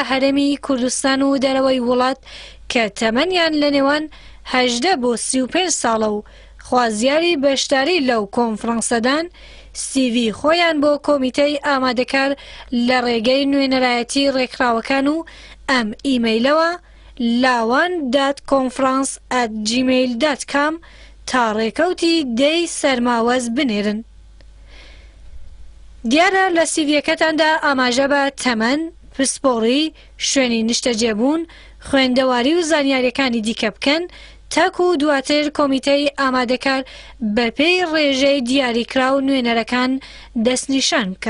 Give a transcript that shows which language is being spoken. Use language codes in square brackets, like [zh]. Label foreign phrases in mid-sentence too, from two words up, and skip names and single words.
[ckb] هەرێمی کوردستان و دەرەوەی وڵات کە تەمەنیان لە نێوان 18 بۆ 35 ساڵە و خوازیاری بەشداری لەو کۆنفرانسەدان سیڤی خۆیان بۆ کۆمیتەی ئامادەکار لە ڕێگەی نوێنەرایەتی ڕێکخراوەکان و ئەم ئیمەیلەوە lawan.conference@gmail.com تا ڕێکەوتی دەی سەرماوەز بنێرن. دیارە لە سیڤیەکەتاندا ئاماژە بە تەمەن، پسپۆڕی، شوێنی نیشتەجێبوون، خوێندەواری و زانیاریەکانی دیکە بکەن تاکو و دواتر کۆمیتەی ئامادەکار بەپێی ڕێژەی دیاریکراو نوێنەرەکان دەستنیشان بکە.